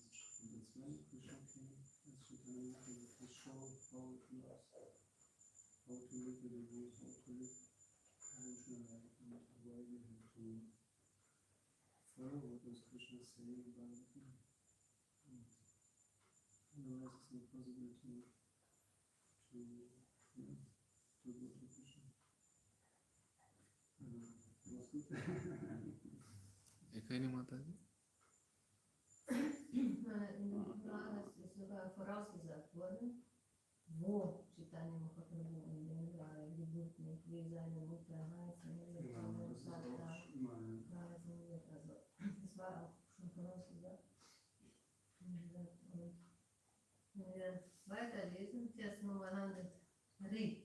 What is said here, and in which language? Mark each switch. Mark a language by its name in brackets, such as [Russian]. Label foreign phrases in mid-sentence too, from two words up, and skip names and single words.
[English] And that's when Krishna came as Chaitanya Mahaprabhu to show how it was, how to live with the rules, how to live Krishna life, and why we have to follow what was Krishna saying about it. And otherwise it's not possible to go to Krishna. Was good. [Hindi] एक ही नहीं माता जी [German] In der Frage ist sogar vorausgesagt worden, wo Chaitanya Mahaprabhu in den drei Geburten, wie seine Mutter heißen wird, Genau, das ist Vater auch immer. heißen wird. Also, das war auch schon vorausgesagt. Und wenn wir weiterlesen, Vers Nummer 103.